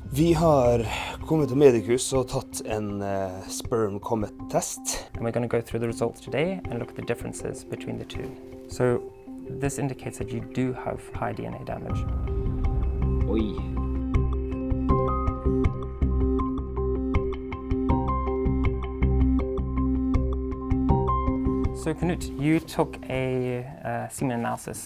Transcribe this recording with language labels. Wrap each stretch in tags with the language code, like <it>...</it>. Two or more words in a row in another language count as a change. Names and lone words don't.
<no>Vi har kommet til Medicus og tatt en</no> <en>sperm comet-</en> <no>test.</no> <en>And we're going to go through the results today and look at the differences between the two. So this indicates that you do have high DNA damage. Oi. So Knut, you took a semen analysis.</en>